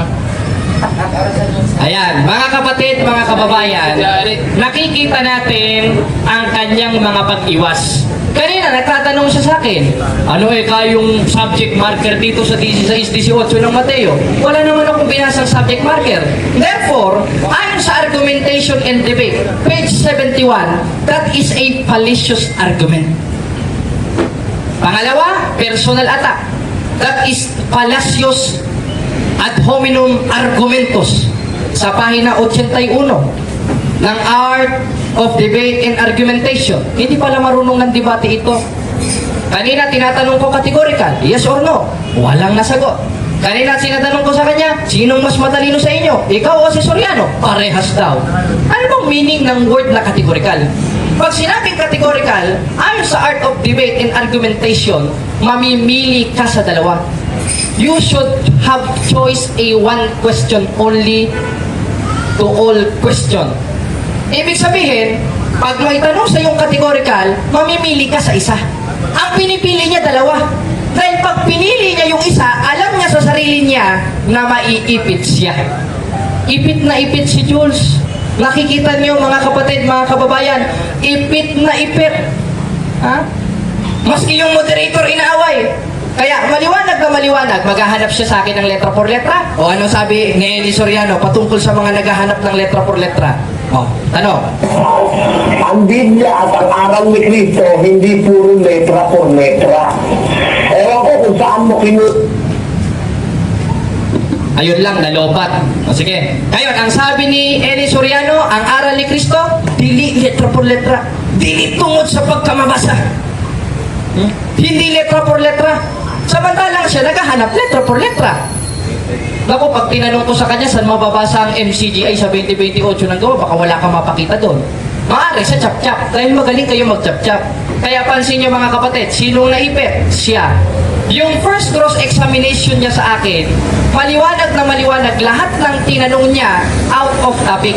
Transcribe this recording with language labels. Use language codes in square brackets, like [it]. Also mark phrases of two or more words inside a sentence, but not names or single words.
[tl] Ayan, mga kapatid, mga kababayan, nakikita natin ang kanyang mga pag-iwas. Kanina, nagtatanong siya sa akin, ano yung subject marker dito sa 16-18 ng Mateo? Wala naman akong binasang subject marker. [en] Therefore, [tl] ayon sa [en] argumentation and debate, page 71, that is a fallacious argument. [tl] Pangalawa, personal attack. [en] That is fallacious ad hominem argumentos [tl] sa pahina 81 ng [en] Art of Debate and Argumentation. [tl] Hindi pala marunong ng debate ito. Kanina tinatanong ko categorical, [en] yes or no? [tl] Walang nasagot. Kanina sinatanong ko sa kanya, sinong mas matalino sa inyo? Ikaw o si Soriano? Parehas daw. Ano bang meaning ng word na categorical? Pag sinabing categorical, ayon sa Art of Debate and Argumentation, mamimili ka sa dalawa. [en] You should have choice a one question only to all question. [tl] Ibig sabihin, pag may tanong sa iyong categorical, mamimili ka sa isa. Ang pinipili niya dalawa. Dahil pag pinili niya yung isa, alam niya sa sarili niya na maiipit siya. Ipit na ipit si Jules. Nakikita niyo mga kapatid, mga kababayan, ipit na ipit. Ha? Maski yung moderator inaaway. Kaya maliwanag na maliwanag, maghahanap siya sa akin ng [es] letra por letra. [tl] O ano sabi ni Eli Soriano patungkol sa mga naghahanap ng [es] letra por letra? [tl] O, tanong. Ang Biblia at ang aral ni Kristo, hindi puro [es] letra por letra. [tl] Ewan ko kung saan mo Ayun lang, nalobat. O sige. Ngayon, ang sabi ni Eli Soriano, ang aral ni Kristo, dili [es] letra por letra. [ceb] Dili tungod sa pagkamabasa. [tl] Hindi [es] letra por letra. [tl] Samantalang siya naghahanap [es] letra por letra. [tl] Naku, pag tinanong ko sa kanya saan mababasa ang MCGI sa 2028 ng gawa, baka wala kang mapakita doon. Maaari sa chap-chap, dahil magaling kayo mag-chap-chap. Kaya pansin niyo mga kapatid, sinong naipit? Siya. Yung [en] first cross-examination [tl] niya sa akin, maliwanag na maliwanag, lahat ng tinanong niya [en] out of topic.